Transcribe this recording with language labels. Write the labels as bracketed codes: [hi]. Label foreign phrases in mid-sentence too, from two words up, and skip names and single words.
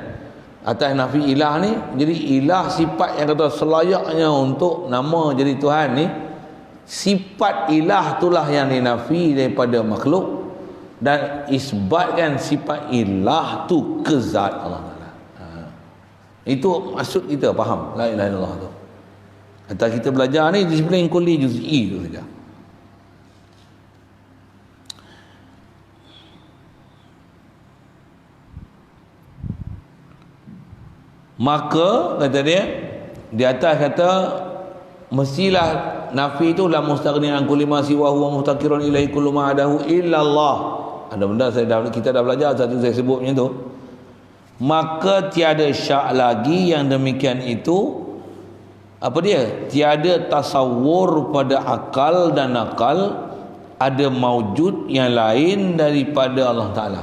[ms] Atas nafi ilah ni, jadi ilah sifat yang kata selayaknya untuk nama jadi Tuhan ni, sifat ilah itulah yang dinafi daripada makhluk, dan isbatkan sifat ilah tu ke zat Allah Ta'ala. Itu maksud kita faham [ar] لا إله إلا الله [ms] tu. Atau kita belajar ni disiplin [ar] كلي جزئي [ms] tu saja. Maka kata dia di atas kata mestilah nafi itu [ar] لا مستغني عن كل ما سوى هو مفتقر إليه كل ما عداه إلا الله. [ms] Ada benda kita dah belajar, satu saya sebut macam tu. Maka tiada syak lagi yang demikian itu. Apa dia? Tiada tasawur pada akal dan nakal ada maujud yang lain daripada Allah Ta'ala.